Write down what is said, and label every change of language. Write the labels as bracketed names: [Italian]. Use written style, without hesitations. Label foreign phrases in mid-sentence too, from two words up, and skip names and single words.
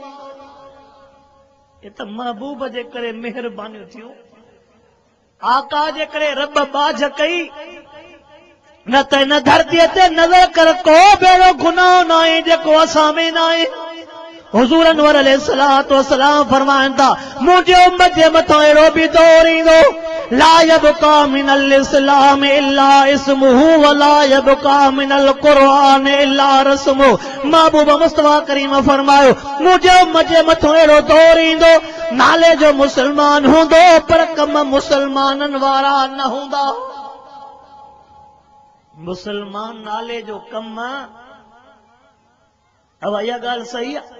[Sindhi] हे त महबूब जे करे महिरबानियूं थियूं, आका जे करे रब बाझ कई। न त हिन धरतीअ ते नज़र कर को बेड़ो गुनाह न आहे जेको असां में न आहे। हुजूर अनवर [Arabic] عليه الصلاة والسلام [Sindhi] फरमाइन था मुझे उम्मत जे मथो अहिड़ो बि दौर ईंदो [Arabic] لا يبقى من الإسلام إلا اسمه و لا يبقى من القرآن إلا رسمه. [Sindhi] महबूब मुस्तफा करीम फरमायो मुझे उम्मत जे मथो अहिड़ो दौर ईंदो नाले जो मुसलमान हूंदो पर कम मुसलमाननि वारा न हूंदा। मुसलमान नाले जो कम अब इहा ॻाल्हि सही आहे।